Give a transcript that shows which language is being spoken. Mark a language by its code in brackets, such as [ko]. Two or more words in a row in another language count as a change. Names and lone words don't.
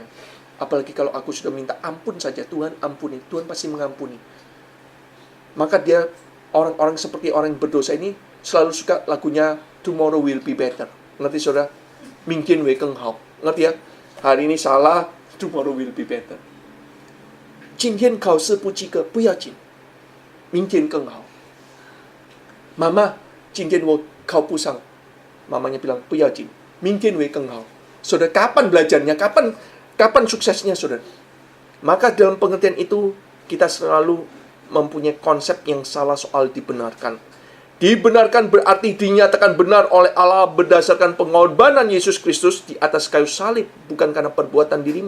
[id] Apalagi kalau aku sudah minta ampun saja, Tuhan ampuni. Tuhan pasti mengampuni. Maka dia, orang-orang seperti orang yang berdosa ini, selalu suka lagunya Tomorrow Will Be Better. Ngerti saudara? [zh] 明天会更好. [id] Ngerti ya? Hari ini salah, [en] tomorrow will be better. [zh] 今天考试不及格不要紧，明天更好。妈妈，今天我考不上。 [id] Mamanya bilang, [zh] 不要紧，明天会更好。 [id] Saudara, kapan belajarnya? Kapan suksesnya, saudara? Maka dalam pengertian itu, kita selalu mempunyai konsep yang salah soal dibenarkan. Dibenarkan berarti dinyatakan benar oleh Allah berdasarkan pengorbanan Yesus Kristus di atas kayu salib, bukan karena perbuatan dirimu.